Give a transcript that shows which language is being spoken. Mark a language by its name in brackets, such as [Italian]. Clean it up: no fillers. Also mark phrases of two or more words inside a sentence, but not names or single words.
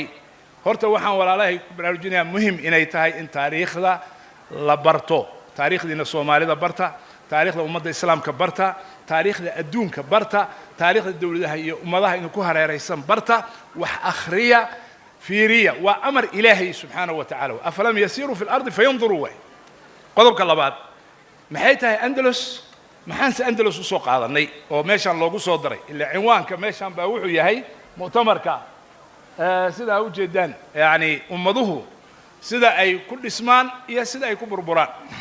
[Somali] horta waxaan walaalahay baraarujinaya muhiim inay tahay in taariikhda la barto taariikhdiina Soomaalida barta taariikhda ummadda islaamka barta taariikhda adduunka barta taariikhda dawladaha iyo ummadaha inuu ku hareeraysan barta wax akhriya fiiriya wa amar ilaahi [Arabic] سبحانه وتعالى أفلم يسيروا في الأرض فينظروا [Somali] wa qodobka labaad maxay tahay Andalus maxaan si Andalus u soo qaadanay oo meeshan loogu soo daray ilaa cinwaanka meeshan baa wuxuu yahay mu'tamarka sida u jeedaan yaani ummaduhu sida ay ku dhismaan iyo sida ay ku burburaan